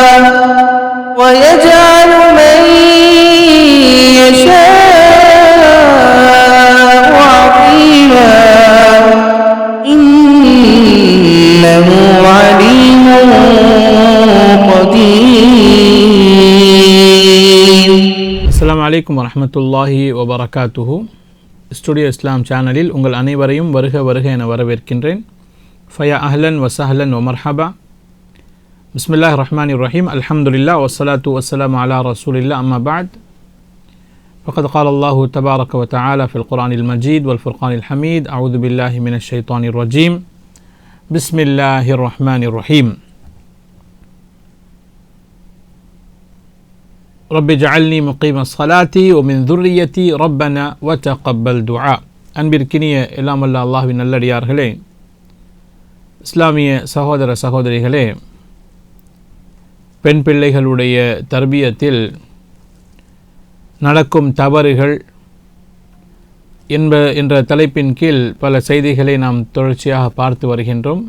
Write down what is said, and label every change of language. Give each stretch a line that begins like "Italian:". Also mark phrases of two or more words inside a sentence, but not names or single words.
Arabic: ويجعل من يشاء عقيما إنه عليم قدير. السلام عليكم ورحمة الله وبركاته.
Tamil: ஸ்டுடியோ இஸ்லாம் சேனலில் உங்கள் அனைவரையும் வருக வருக என வரவேற்கின்றேன்.
Arabic: فيا أهلا وسهلا ومرحبا. بسم الله الرحمن الرحيم. الحمد لله والصلاة والسلام على رسول الله. أما بعد. ஃபகத் قال الله تبارك وتعالى في القرآن المجيد والفرقان الحميد. أعوذ بالله من الشيطان الرجيم. بسم الله الرحمن الرحيم. رب اجعلني مقيم الصلاة ومن ذريتي ربنا وتقبل دعاء.
Tamil: அன்பிற்கினிய எல்லாம் வல்ல அல்லாஹ்வின் நல்லடியார்களே, இஸ்லாமிய சகோதர சகோதரிகளே, பெண் பிள்ளைகளுடைய தர்பியத்தில் நடக்கும் தவறுகள் என்ற தலைப்பின் கீழ் பல செய்திகளை நாம் தொடர்ச்சியாக பார்த்து வருகின்றோம்.